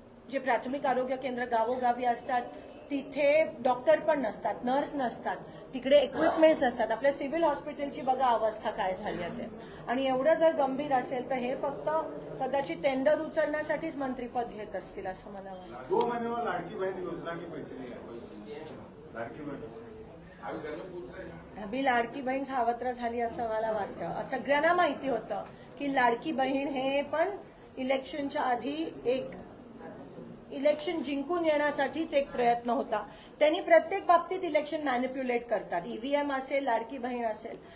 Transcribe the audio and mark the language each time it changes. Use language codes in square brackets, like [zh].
[mr] जे प्राथमिक आरोग्य केंद्र गावोगावी असतात तिथे डॉक्टर पण नसतात, नर्स नसतात, तिकडे इक्विपमेंट्स नसतात। आपल्या सिव्हिल हॉस्पिटलची बघा अवस्था काय झाली आहे। आणि एवढं जर गंभीर असेल तर हे फक्त कदाचित टेंडर उचलण्यासाठीच मंत्रीपद घेत असतील असं मला वाटतं। [hi] 2 महीने में लाड़की बहन योजना के पैसे नहीं आए। लाड़की बहन [mr] अभी लाडकी बहीण सावत्र झाली असं मला वाटतं। सगळ्यांना माहिती होतं की लाडकी बहीण हे पण इलेक्शनच्या आधी एक इलेक्शन जिंकून येण्यासाठीच एक प्रयत्न होता। त्यांनी प्रत्येक बाबतीत इलेक्शन मॅनिप्युलेट करतात, ईव्हीएम असेल, लाडकी बहीण असेल।